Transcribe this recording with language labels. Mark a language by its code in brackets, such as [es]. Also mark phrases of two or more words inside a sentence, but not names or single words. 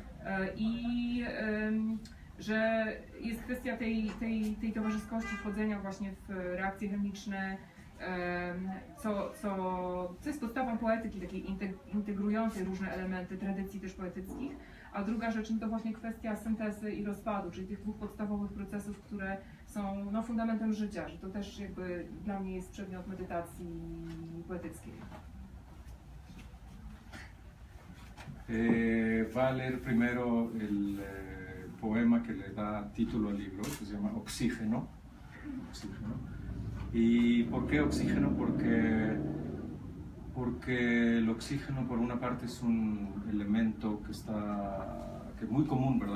[pl] I że jest kwestia tej towarzyskości, wchodzenia właśnie w reakcje chemiczne, co jest podstawą poetyki, takiej integrującej różne elementy tradycji też poetyckich. A druga rzecz to właśnie kwestia syntezy i rozpadu, czyli tych dwóch podstawowych procesów, które są no, fundamentem życia, że to też jakby dla mnie jest przedmiot medytacji poetyckiej. [es] Va a leer primero el poema que le da título al libro, que se llama Oxígeno. Oxígeno. ¿Y por qué oxígeno? Porque el oxígeno, por una parte, es un elemento que es muy común, ¿verdad?